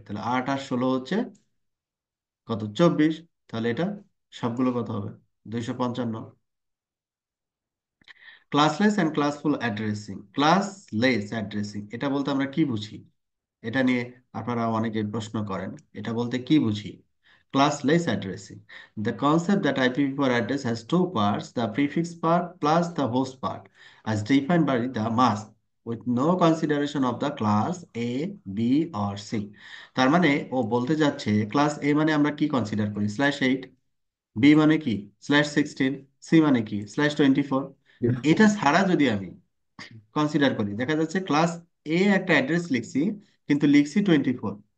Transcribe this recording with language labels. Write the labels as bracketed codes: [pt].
[bn] তাহলে 8 আর 16 হচ্ছে কত? 24। তাহলে এটা সবগুলো কত হবে? 255। [en] Classless and classful addressing. [bn] Classless addressing এটা বলতে আমরা কি বুঝি? এটা নিয়ে আপনারা অনেকে প্রশ্ন করেন, এটা বলতে কি বুঝি? [en] Classless addressing, the concept that IPv4 address has two parts, the prefix part plus the host part, as defined by the mask, with no consideration of the class A, B or C. [bn] তার মানে ও বলতে যাচ্ছে class এ মানে আমরা কি consider করি? /8, B মানে কি? /16, সি মানে কি? /24। এটা ছাড়া যদি আমি কনসিডার করি, দেখা যাচ্ছে ক্লাস এ একটা অ্যাড্রেস লিখছি, কিন্তু লিখছি 24।